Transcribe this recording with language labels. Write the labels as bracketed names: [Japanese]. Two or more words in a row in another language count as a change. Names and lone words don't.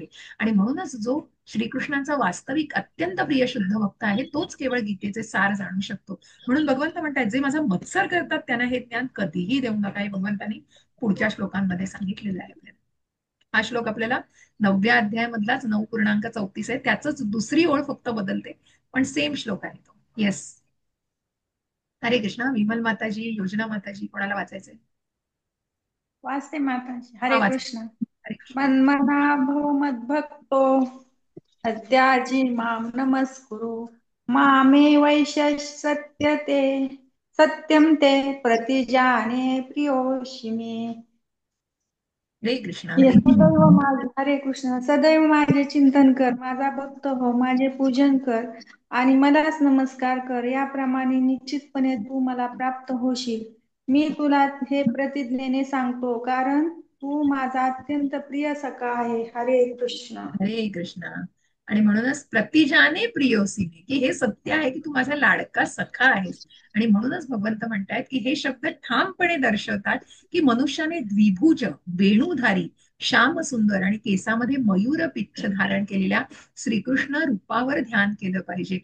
[Marathi] आणि म्हणूनच जो श्रीकृष्णांचा वास्तविक अत्यंत प्रिय शुद्ध भक्त आहे, तोच केवळ गीतेचे सार जाणू शकतो. म्हणून भगवंत म्हणतात, जे माझा मत्सर करतात त्यांना हे ज्ञान कधीही देऊ नका, हे भगवंतांनी पुढच्या श्लोकांमध्ये सांगितलेलं आहे आपल्याला. हा श्लोक आपल्याला 9व्या अध्यायामधलाच 9.34 आहे, त्याच दुसरी ओळ फक्त बदलते, पण सेम श्लोक आहे तो. येस. हरे कृष्ण. विमल माताजी, योजना माताजी, कोणाला वाचायचंय? वाचते माताजी. हा, हरे वाचा. कृष्ण. हरे कृष्ण. [Sanskrit] मन्मना भव मद्भक्तो अद्याजी मां नमस्कुरु, मामे वैशस्यते सत्यम ते प्रतिजाने प्रियोषि मे. [Marathi] हरे कृष्ण. हे हरे सदैव माझे, हरे कृष्ण, सदैव माझे चिंतन कर, माझा भक्त हो, माझे पूजन कर आणि मलाच नमस्कार कर. याप्रमाणे निश्चितपणे तू मला प्राप्त होशील. मी तुला हे प्रतिज्ञेने सांगतो, कारण तू माझा अत्यंत प्रिय सखा आहे. हरे कृष्ण. हरे कृष्णा. आणि म्हणूनच प्रतिजाने प्रियोसीने, की हे सत्य आहे की तू माझा लाडका सखा आहेस. आणि म्हणूनच भगवंत म्हणतायत की हे शब्द ठामपणे दर्शवतात की मनुष्याने द्विभुज, वेणुधारी, श्याम सुंदर आणि केसामध्ये मयूर पिच्छ धारण केलेल्या श्रीकृष्ण रूपावर ध्यान केलं पाहिजे.